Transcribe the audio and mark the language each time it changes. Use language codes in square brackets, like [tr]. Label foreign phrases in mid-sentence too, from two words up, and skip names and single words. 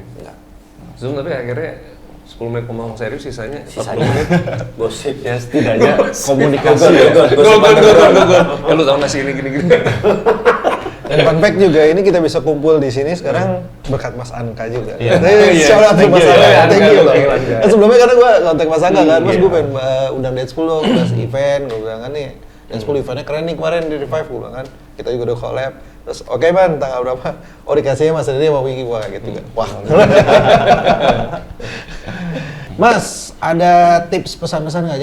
[id] Enggak. Zoom tapi akhirnya 10 menit ngomong serius, sisanya 40 Sisanya menit. gosip. Ya setidaknya komunikasi ya. Gol. Ya lu tau nggak sih ini gini. Dan [en] fun fact [id] juga ini kita bisa kumpul di sini sekarang berkat Mas Anka juga. Iya. [en] Shout out to Mas Anka, thank you loh. [id] Anka. Sebelumnya karena gue kontak Mas Anka kan, Mas gue pengen undang Dance Pool dong, bahas event, gue bilang kan nih Dance Pool eventnya keren nih kemarin di Revive, gue bilang kan kita juga udah collab. Terus oke man, tanggal berapa? Oh dikasihnya Mas Dede sama Wiki, wah gitu kan. Wah. Mas, ada tips pesan-pesan nggak?